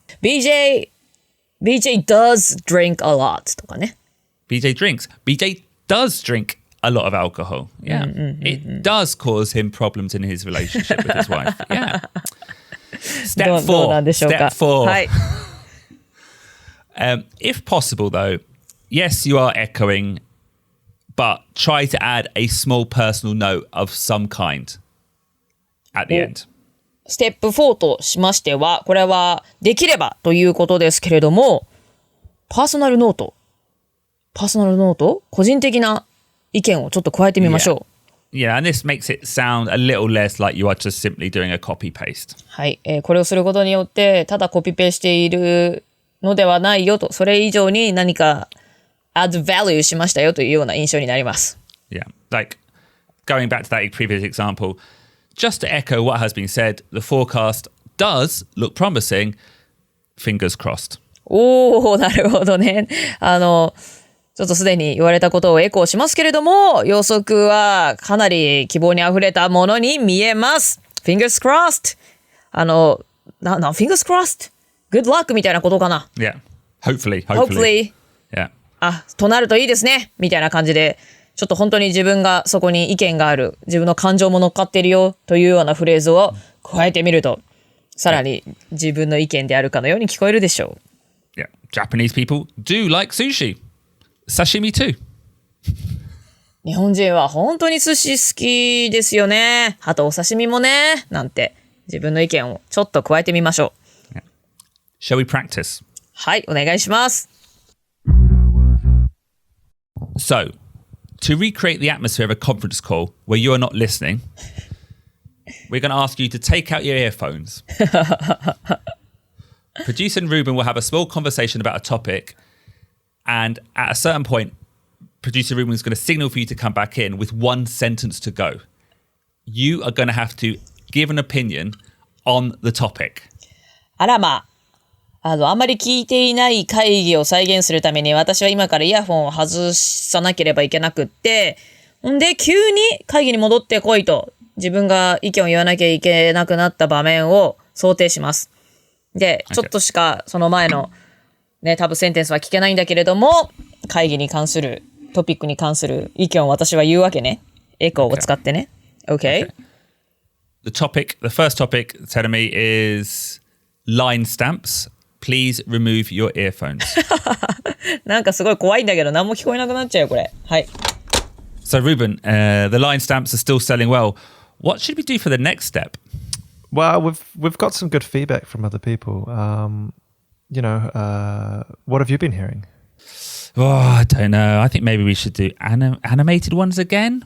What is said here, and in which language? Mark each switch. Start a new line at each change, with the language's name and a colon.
English: BJ does drink a lot
Japanese: とかね。
English: BJ drinks. BJ does drink a lot of alcohol. Yeah. It does cause him problems in his relationship with his wife. Yeah. Step
Japanese: どうなんでしょうか。
English: Step 4.
Japanese: はい。
English: If possible, though, yes, you are echoing, but try to add a small personal note of some kind at the end.
Japanese: ステップ4としましては、これはできればということですけれども、パーソナルノート、個人的な意見をちょっと加えてみましょう。
English: Yeah, and this makes it sound a little less like you are just simply doing a copy paste.
Japanese: はい、これをすることによって、ただコピペしているのではないよと、それ以上に何か
English: add value
Japanese: しましたよというような印象になります。
English: Yeah, like going back to that previous example, just to echo what has been said, the forecast does look promising, fingers crossed.
Japanese: おー、なるほどね。ちょっとすでに言われたことをエコーしますけれども、予測はかなり希望にあふれたものに見えます。
English: Fingers crossed. Fingers crossed. Good luck
Japanese: みたいなことかな。
English: Yeah, hopefully. Yeah.
Japanese: となるといいですね。みたいな感じで、ちょっと本当に自分がそこに意見がある、自分の感情も乗っかっているよというようなフレーズを加えてみると、さらに自分の意見であるかのように聞こえるでしょう。
English: Yeah, Japanese people do like sushi. Sashimi too.
Japanese: 日本人は本当に寿司好きですよね。あとお刺身もね。なんて自分の意見をちょっと加えてみましょう。
English: Yeah. Shall we practice?
Japanese: はい、お願いします。
English: So, to recreate the atmosphere of a conference call where you are not listening, we're going to ask you to take out your earphones. Producer and Ruben will have a small conversation about a topic, and at a certain point, Producer Ruben is going to signal for you to come back in with one sentence to go. You are going to have to give an opinion on the topic.
Japanese: あらまあんまり聞いていない会議を再現するために私は今からイヤホンを外さなければいけなくって、んで急に会議に戻ってこいと自分が意見を言わなきゃいけなくなった場面を想定します。で、ちょっとしかその前のね、多分センテンスは聞けないんだけれども、会議に関する、トピックに関する意見を私は言うわけね。エコーを使ってね。
English: Okay? The first topic, Terumi, is line stamps. Please remove your earphones.
Japanese: なんかすごい怖いんだけど、何も聞こえなくなっちゃうよ、これ。はい。
English: So, Ruben, the line stamps are still selling well. What should we do for the next step? Well, we've got some good feedback from other people. What have you been hearing? Oh, I don't know. I think maybe we should do animated ones again.